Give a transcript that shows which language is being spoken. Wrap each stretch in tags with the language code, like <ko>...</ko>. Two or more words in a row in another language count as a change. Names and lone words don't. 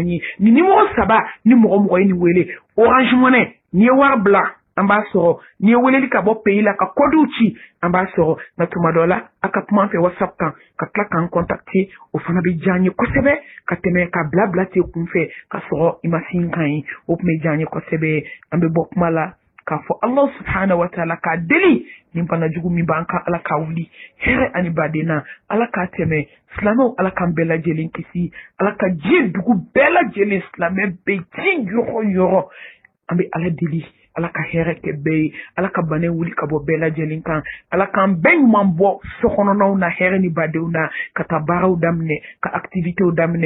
<bm>ye nin nimɔgɔ saba ni mɔgɔ ye nin wele Orange Money n'i ye wari bila an b'a sɔrɔ n'i ye weleli ka bɔ pays la ka kɔdiw ci an b'a sɔrɔ nka tuma dɔ la a ka kuma an fɛ WhatsApp kan ka tila k'an contacter o fana bɛ diya n ye kosɛbɛ ka tɛmɛ ka bila ten kun fɛ ka sɔrɔ i ma sin kan ye o tun bɛ diya n ye kosɛbɛ an bɛ bɔ kuma la k'a fɔ</bm> <ar>Allah subhanahu wa ta'ala</ar> <bm>k'a deli nin bana jugu min b'an kan ala k'a wuli hɛrɛ ani baden na ala k'a tɛmɛ silamɛw ala k'an bɛɛ lajɛlen kisi ala ka diɲɛ dugu bɛɛ lajɛlen silamɛ bɛ diɲɛ yɔrɔ yɔrɔ an bɛ ala deli ala ka hɛrɛ kɛ bɛɛ ye ala ka bana wuli ka bɔ bɛɛ lajɛlen kan ala k'an bɛɛ ɲuman bɔ sokɔnɔnaw na hɛrɛ ni badenw na ka taa baaraw daminɛ ka activitéw daminɛ</bm>